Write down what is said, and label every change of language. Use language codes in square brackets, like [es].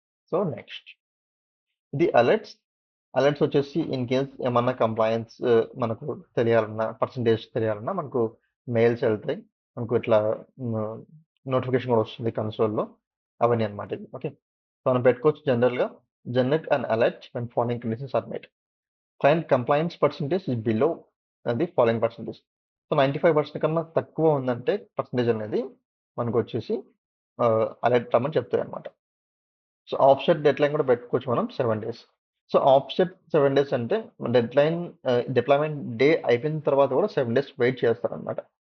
[te] So next ఇది alerts వచ్చేసి in case ఏమన్నా కంప్లైన్స్ మనకు తెలియాలన్నా పర్సంటేజ్ తెలియాలన్నా మనకు మెయిల్స్ వెళ్తాయి. మనకు ఇట్లా నోటిఫికేషన్ కూడా వస్తుంది కన్సోల్లో. అవన్నీ అనమాట ఇది. ఓకే. సో మనం పెట్టుకోవచ్చు జనరట్ and alert [en] when following conditions are met. Client compliance percentage is below the following percentage. [te] So 95% కన్నా తక్కువ ఉందంటే పర్సంటేజ్ అనేది మనకు వచ్చేసి అలర్ట్ రమ్మని చెప్తాయి అనమాట. సో ఆఫ్సెట్ డెడ్ లైన్ కూడా పెట్టుకోవచ్చు మనం 7 days. సో ఆఫ్సెట్ 7 days అంటే డెడ్ లైన్ డిప్లాయ్మెంట్ డే అయిపోయిన తర్వాత కూడా 7 days వెయిట్ చేస్తారనమాట.